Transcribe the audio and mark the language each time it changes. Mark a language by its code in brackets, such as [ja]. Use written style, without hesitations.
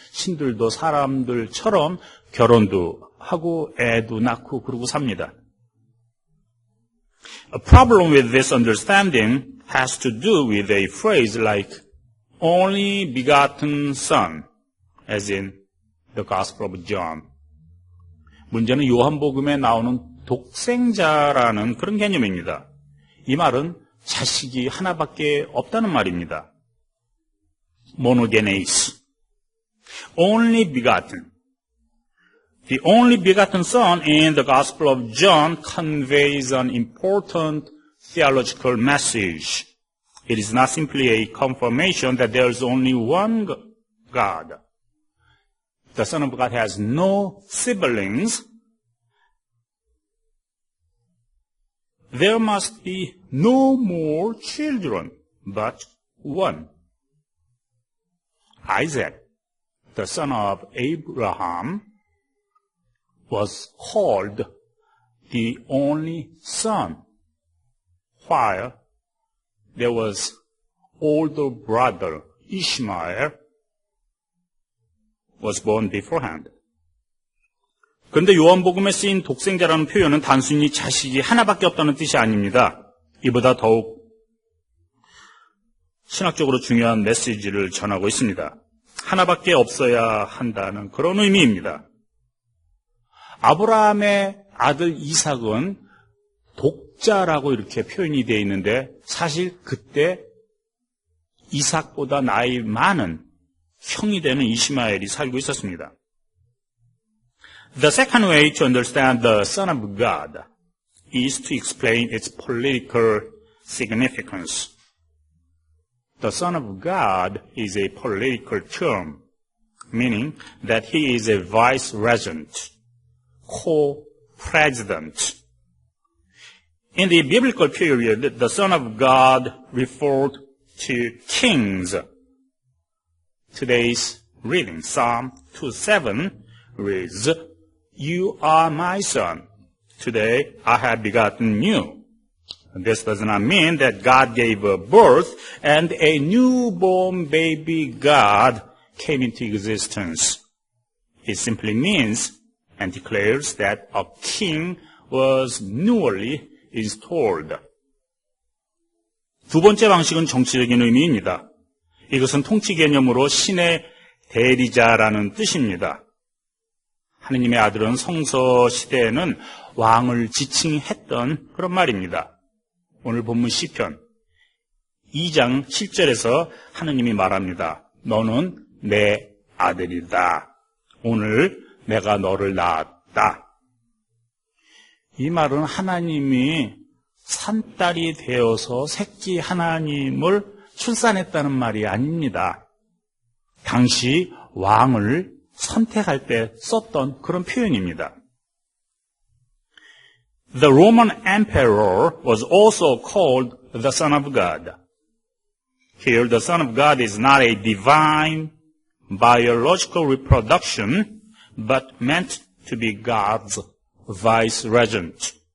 [ko] 신들도 사람들처럼 결혼도 하고 애도 낳고 그러고 삽니다. [en] A problem with this understanding has to do with a phrase like only begotten son, as in the Gospel of John. [ko] 문제는 요한복음에 나오는 독생자라는 그런 개념입니다. 이 말은 자식이 하나밖에 없다는 말입니다. [en] monogenes, only begotten. The only begotten Son in the Gospel of John conveys an important theological message. It is not simply a confirmation that there is only one God. The Son of God has no siblings. There must be no more children, but one. Isaac, the son of Abraham, was called the only son, while there was older brother Ishmael was born beforehand. [ko] 그런데 요한복음에 쓰인 독생자라는 표현은 단순히 자식이 하나밖에 없다는 뜻이 아닙니다. 이보다 더욱 신학적으로 중요한 메시지를 전하고 있습니다. 하나밖에 없어야 한다는 그런 의미입니다. 아브라함의 아들 이삭은 독자라고 이렇게 표현이 되어 있는데 사실 그때 이삭보다 나이 많은 형이 되는 이시마엘이 살고 있었습니다. [en] The second way to understand the Son of God is to explain its political significance. The Son of God is a political term, meaning that he is a vice-regent, co-president. In the biblical period, the Son of God referred to kings. Today's reading, Psalm 2:7, reads, You are my son. Today I have begotten you. This does not mean that God gave birth and a newborn baby God came into existence. It simply means and declares that a king was newly installed. [ko] 두 번째 방식은 정치적인 의미입니다. 이것은 통치 개념으로 신의 대리자라는 뜻입니다. 하느님의 아들은 성서 시대에는 왕을 지칭했던 그런 말입니다. 오늘 본문 시편 2장 7절에서 하느님이 말합니다. 너는 내 아들이다. 오늘 내가 너를 낳았다. 이 말은 하나님이 산딸이 되어서 새끼 하나님을 출산했다는 말이 아닙니다. 당시 왕을 선택할 때 썼던 그런 표현입니다. [en] The Roman emperor was also called the Son of God. Here, the Son of God is not a divine biological reproduction, but meant to be God's vice-regent.